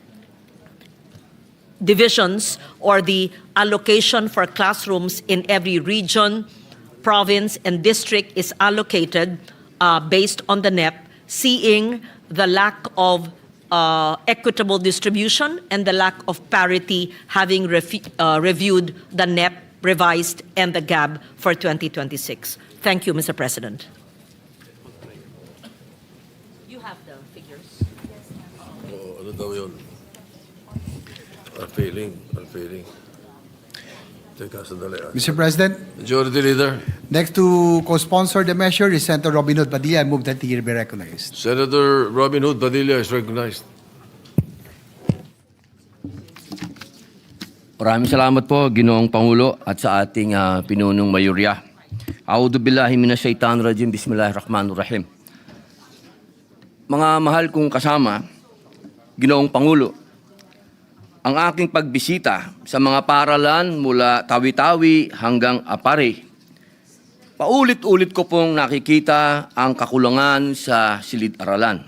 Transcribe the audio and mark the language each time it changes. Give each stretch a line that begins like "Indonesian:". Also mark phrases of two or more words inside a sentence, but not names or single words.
English: divisions or the allocation for classrooms in every region, province, and district is allocated based on the NEP, seeing the lack of equitable distribution and the lack of parity, having reviewed the NEP revised and the GAB for 2026. Thank you, Mr. President. You have the figures.
Filipino: Ano daw yun? Unfailing. Teka, sandali.
English: Mr. President, Majority Leader. next to co-sponsor the measure is Senator Robin Hood Padilla. I move that he be recognized. Senator Robin Hood Padilla is recognized.
Filipino: Maraming salamat po, Ginoong Pangulo, at sa ating pinunong mayorya.
Arabic: أعوذ بالله من الشيطان الرجيم، بسم الله الرحمن الرحيم.
Filipino: Mga mahal kong kasama, Ginoong Pangulo, ang aking pagbisita sa mga paaralan mula Tawi-Tawi hanggang Apare, paulit-ulit ko pong nakikita ang kakulangan sa silid-aralan.